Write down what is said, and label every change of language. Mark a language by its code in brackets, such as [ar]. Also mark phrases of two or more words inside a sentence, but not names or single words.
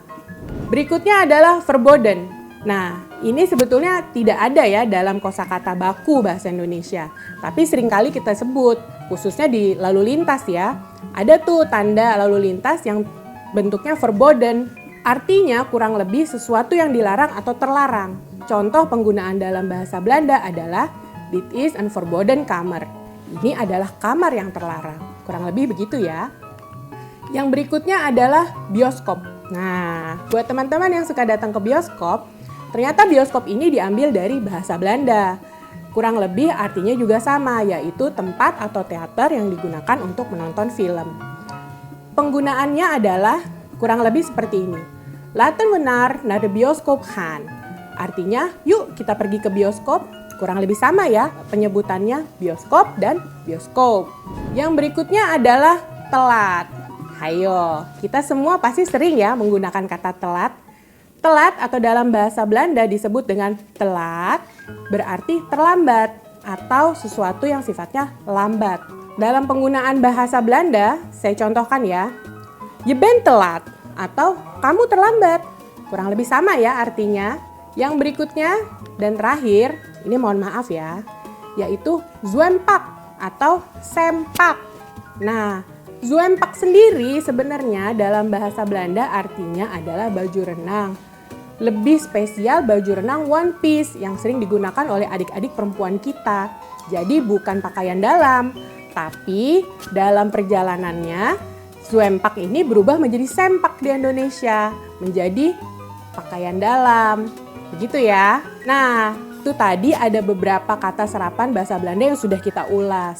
[id] Berikutnya adalah verboden. Nah, ini sebetulnya tidak ada ya dalam kosakata baku bahasa Indonesia. Tapi seringkali kita sebut, khususnya di lalu lintas ya. Ada tuh tanda lalu lintas yang bentuknya verboden. Artinya kurang lebih sesuatu yang dilarang atau terlarang. Contoh penggunaan dalam bahasa Belanda adalah [nl] Dit is een verboden kamer. [id] Ini adalah kamar yang terlarang. Kurang lebih begitu ya. Yang berikutnya adalah bioskop. Nah, buat teman-teman yang suka datang ke bioskop, ternyata bioskop ini diambil dari bahasa Belanda. Kurang lebih artinya juga sama, yaitu tempat atau teater yang digunakan untuk menonton film. Penggunaannya adalah kurang lebih seperti ini. [nl] Laten we naar de bioscoop gaan. [id] Artinya, yuk kita pergi ke bioskop. Kurang lebih sama ya penyebutannya bioskop dan bioskop. Yang berikutnya adalah telat. Hayo, kita semua pasti sering ya menggunakan kata telat. Telat atau dalam bahasa Belanda disebut dengan telat berarti terlambat atau sesuatu yang sifatnya lambat. Dalam penggunaan bahasa Belanda, saya contohkan ya. [nl] Je bent telat [id] atau kamu terlambat. Kurang lebih sama ya artinya. Yang berikutnya dan terakhir, ini mohon maaf ya, yaitu zwempak atau sempak. Nah, zwempak sendiri sebenarnya dalam bahasa Belanda artinya adalah baju renang. Lebih spesial baju renang [en] one piece [id] yang sering digunakan oleh adik-adik perempuan kita. Jadi bukan pakaian dalam, tapi dalam perjalanannya Zwempak ini berubah menjadi sempak di Indonesia, menjadi pakaian dalam. Begitu ya. Nah, itu tadi ada beberapa kata serapan bahasa Belanda yang sudah kita ulas.